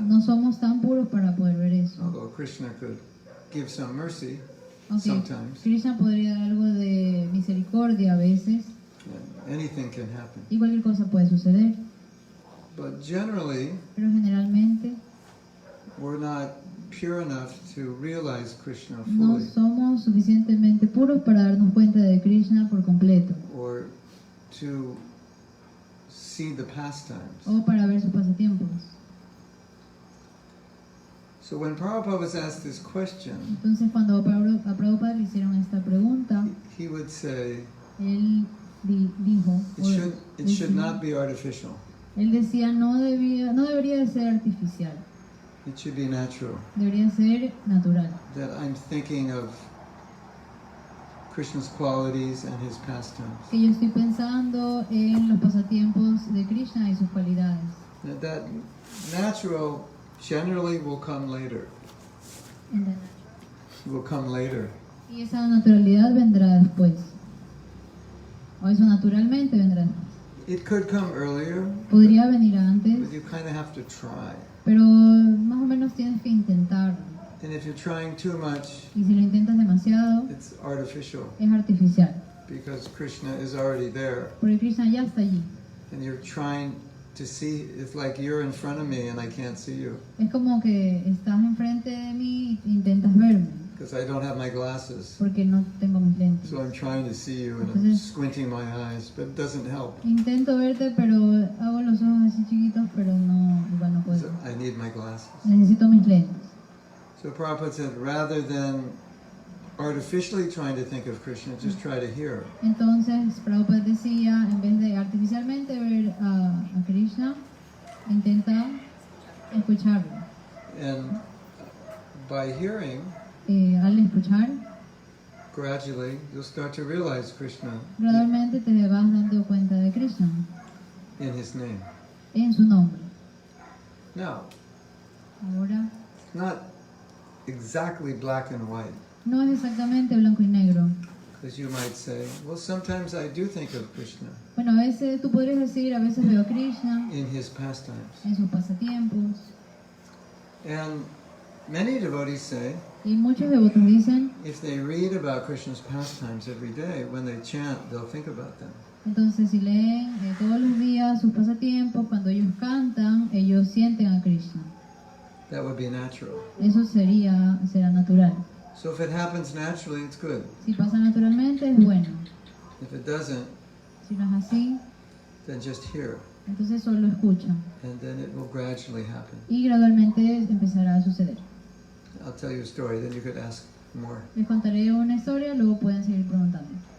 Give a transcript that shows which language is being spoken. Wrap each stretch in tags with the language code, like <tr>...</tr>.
<es>No somos tan puros para poder ver eso.</es> <en>Although Krishna could give some mercy</en> <es>Aunque</es> <en>sometimes,</en> <es>Krishna podría dar algo de misericordia a veces</es> <en>and anything can happen.</en> <es>y cualquier cosa puede suceder,</es> <en>But generally,</en> <es>pero generalmente</es> <en>we're not pure enough to realize Krishna</en> <es>no</es> <en>fully</en> <es>somos suficientemente puros para darnos cuenta de Krishna por completo</es> <en>or to see the pastimes.</en> <es>o para ver sus pasatiempos.</es> <en>So when Prabhupada was asked this question,</en> <es>Entonces cuando a Prabhupada le hicieron esta pregunta,</es> <en>he would say,</en> <es>él dijo,</es> <en>it should not be artificial.</en> <es>él decía no debería de ser artificial,</es> <en>It should be natural.</en> <es>debería ser natural.</es> <en>That I'm thinking of Krishna's qualities and his pastimes.</en> <es>Que yo estoy pensando en los pasatiempos de Krishna y sus cualidades.</es> <en>That natural generally will come later. Will come later.</en> <es>Y esa naturalidad vendrá después. O eso naturalmente vendrá después.</es> <en>It could come earlier,</en> <es>Podría venir antes,</es> <en>but you kind of have to try.</en> <es>pero más o menos tienes que intentarlo.</es> <en>And if you're trying too much,</en> <es>Y si lo intentas demasiado,</es> <en>it's artificial</en> <es>es artificial.</es> <en>because Krishna is already there.</en> <es>Porque Krishna ya está allí.</es> <en>And you're trying to see, it's like you're in front of me and I can't see you</en> <es>Es como que estás enfrente de mí e intentas verme,</es> <en>because I don't have my glasses.</en> <es>porque no tengo mis lentes.</es> <en>So I'm trying to see you and I'm squinting my eyes, but it doesn't help.</en> <es>Intento verte, pero hago los ojos así chiquitos, pero no, igual no puedo.</es> <en>So I need my glasses.</en> <es>Necesito mis lentes.</es> <en>So Prabhupada said, rather than artificially trying to think of Krishna, just try to hear.</en> <es>Entonces, Prabhupada decía, en vez de artificialmente ver a Krishna, intenta escucharlo.</es> <en>And by hearing,</en> <es>Al escuchar,</es> <en>gradually you'll start to realize Krishna</en> <es>gradualmente te vas dando cuenta de Krishna</es> <en>in his name.</en> <es>en su nombre.</es> <en>Now,</en> <es>Ahora,</es> <en>it's not exactly black and white,</en> <es>no es exactamente blanco y negro.</es> <en>because you might say, well, sometimes I do think of Krishna</en> <es>Bueno, a veces tú podrías decir, a veces veo a Krishna</es> <en>in his pastimes.</en> <es>en sus pasatiempos.</es> <en>And many devotees say,</en> <es>Y muchos devotos dicen,</es> <en>if they read about Krishna's pastimes every day, when they chant, they'll think about them.</en> <es>entonces si leen todos los días sus pasatiempos, cuando ellos cantan, ellos sienten a Krishna.</es> <en>That would be natural.</en> <es>Eso será natural.</es> <en>So if it happens naturally, it's good.</en> <es>Si pasa naturalmente, es bueno.</es> <en>If it doesn't,</en> <es>Si no es así,</es> <en>then just hear,</en> <es>entonces solo escuchan.</es> <en>and then it will gradually happen.</en> <es>Y gradualmente empezará a suceder.</es> <en>I'll tell you a story, then you could ask more.</en> <es>Les contaré una historia, luego pueden seguir preguntando.</es>